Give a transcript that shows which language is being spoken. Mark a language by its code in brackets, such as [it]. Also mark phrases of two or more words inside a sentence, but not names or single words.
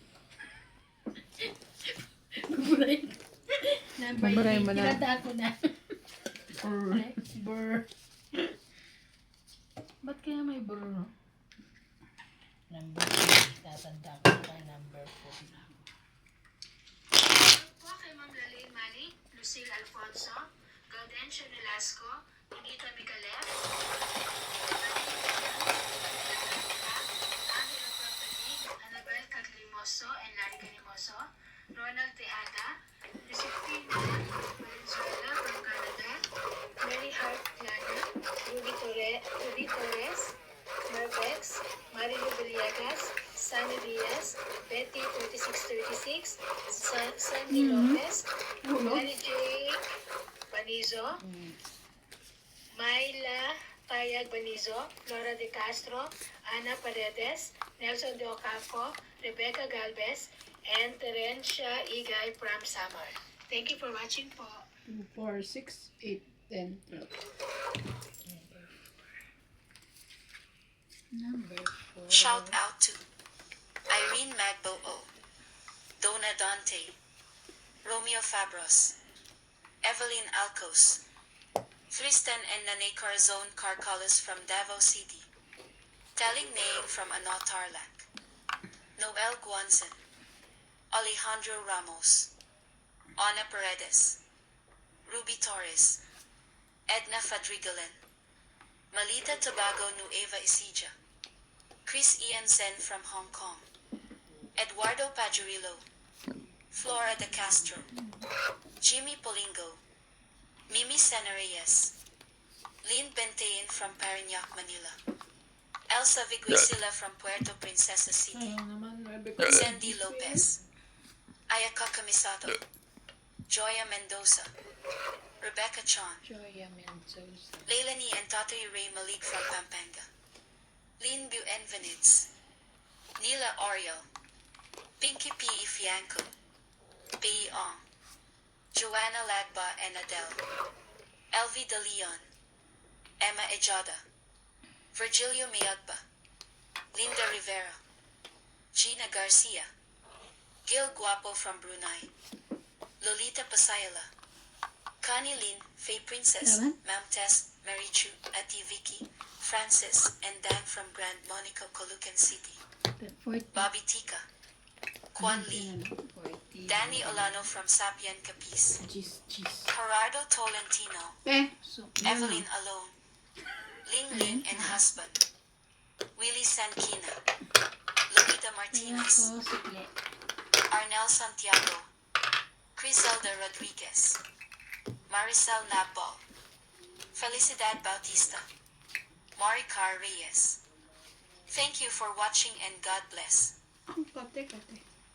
[tl] Buburay. Number Buburay 3. mo na. Tinadaan ko na. Brr. Ba't kaya may brr? Number 3, tatanda ko pa number 4 na. Po kay Ma'am Lalaine Manny, Lucille Alfonso, Gaudencio Nolasco, Anita Micalef, Angela Propanic, Annabel Caglimoso and Larry Canimoso, Ronald Tejada, Josefina Valenzuela from Canada, Mary Hart Plana, Ruby Torres, Mervex, Marilu Villegas, Sunny Diaz, Betty 3636, Sandy Lopez, Mary J. Banizo, Myla Tayag Banizo, Flora De Castro, Ana Paredes, Nelson De Ocampo, Rebecca Galvez, and Terencia Igay from Samar. [en] Thank you for watching [tl] po. 2, 4, 6, 8, 10, 12. Number 4. [en] Shout out to Irene Magbo O, Donna Dante, Romeo Fabros, Evelyn Alcos, Tristan and Nane Carzon Carcalos from Davao City, Telling Naing from Anot Tarlac, Noel Guanzon, Alejandro Ramos, Ana Paredes, Ruby Torres, Edna Fadrigalan, Malita Tobago Nueva Ecija, Chris Ian Zen from Hong Kong, Eduardo Pajurillo, Flora De Castro, Jimmy Polingo, Mimi Senareyes, Lynn Bentein from Parañaque, Manila, Elsa Viguisila from Puerto Princesa City, [tl] Ayaw naman, 9 ko. Sandy Lopez, Ayaka Kamisato, Joya Mendoza, Rebecca Chon, Joya Mendoza. Leilani and Tatay Ray Malik from Pampanga, Lynn Buenvenides, Nila Oriel, Pinky P. Ifianco, Pei Ong, Joanna Lagba and Adele, Elvi De Leon, Emma Ejada, Virgilio Mayagba, Linda Rivera, Gina Garcia, Gil Guapo from Brunei, Lolita Pasayala, Connie Lin, Faye Princess, Salamat. Ma'am Tess, Mary Chu, Ati Vicky, Francis, [en] and Dan from Grand Monica, Colucan City, 40. Bobby Tika, Kwan Lee, 40. Danny Olano from Sapian Capiz, Cheese, cheese. Gerardo Tolentino, So, Evelyn Alone, Ling Ling and husband, Willie Sankina, Lolita Kaya Martinez, [tl] ko, sukli. Arnel Santiago, Criselda Rodriguez, Maricel Nabbal, Felicidad Bautista, Maricar Reyes. [en] Thank you for watching and God bless. Kate.